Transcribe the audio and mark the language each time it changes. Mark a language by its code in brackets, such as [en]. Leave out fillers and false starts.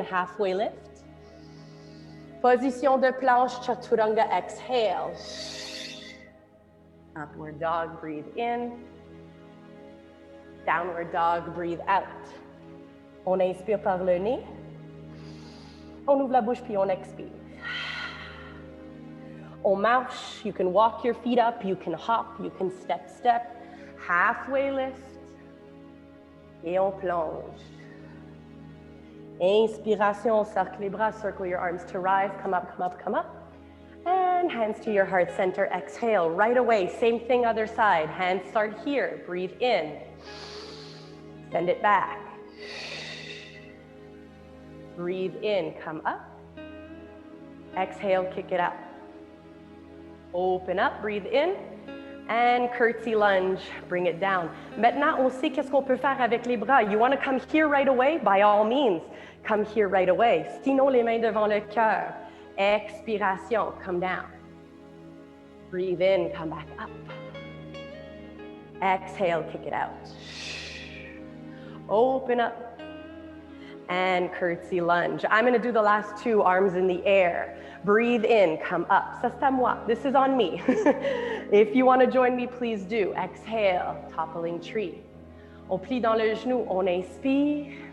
[en] Halfway lift. [fr] Position de planche. [en] Chaturanga. Exhale. Upward dog. Breathe in. Downward dog. Breathe out. [fr] On inspire par le nez. On ouvre la bouche puis on expire. On marche. [en] You can walk your feet up. You can hop. You can step, step. Halfway lift. [fr] Et on plonge. Inspiration, cercle les bras, [en] circle your arms to rise. Come up, come up, come up. And hands to your heart center. Exhale, right away. Same thing, other side. Hands start here. Breathe in. Send it back. Breathe in, come up. Exhale, kick it out. Open up, breathe in. And curtsy lunge, bring it down. [fr] Maintenant, on sait qu'est-ce qu'on peut faire avec les bras. [en] You want to come here right away? By all means, come here right away. [fr] Sinon, les mains devant le cœur. [en] Expiration, come down. Breathe in, come back up. Exhale, kick it out. Open up. And curtsy lunge. I'm going to do the last 2, arms in the air. Breathe in, come up. [fr] Ça c'est à moi. [en] This is on me. If you want to join me, please do. Exhale, toppling tree. [fr] On plie dans le genou, on inspire.